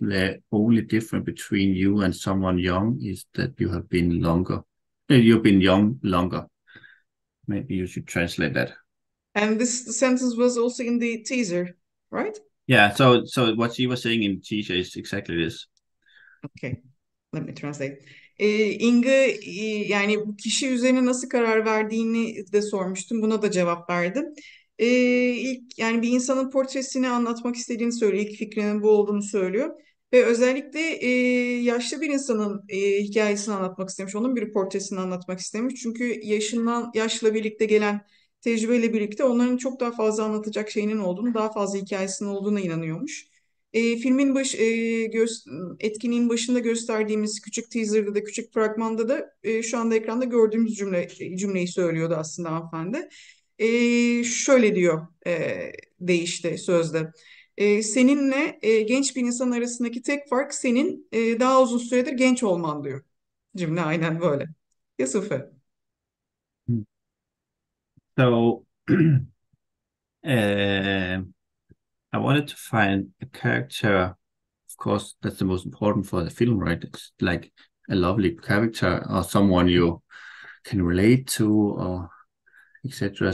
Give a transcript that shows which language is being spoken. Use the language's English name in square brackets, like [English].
[English] The only difference between you and someone young is that you have been longer. You've been young longer. Maybe you should translate that. And this sentence was also in the teaser, right? Yeah, so what she was saying in teaser is exactly this. Okay, let me translate. [Turkish] İNGA yani bu kişi üzerine nasıl karar verdiğini de sormuştum. Buna da cevap verdim. İlk yani bir insanın portresini anlatmak istediğini söylüyor. İlk fikrinin bu olduğunu söylüyor. Ve özellikle yaşlı bir insanın hikayesini anlatmak istemiş. Onun bir portresini anlatmak istemiş. Çünkü yaşla birlikte gelen tecrübeyle birlikte onların çok daha fazla anlatacak şeyinin olduğunu, daha fazla hikayesinin olduğuna inanıyormuş. Filmin etkinliğin başında gösterdiğimiz küçük teaser'da da, küçük fragmanda da şu anda ekranda gördüğümüz cümleyi söylüyordu aslında hanımefendi. Şöyle diyor değişti sözde. Seninle genç bir insan arasındaki tek fark senin daha uzun süredir genç olman diyor. Cümle aynen böyle. Yes, Uffe. [English] So I wanted to find a character. Of course, that's the most important for the film, right? It's like a lovely character or someone you can relate to, or etc.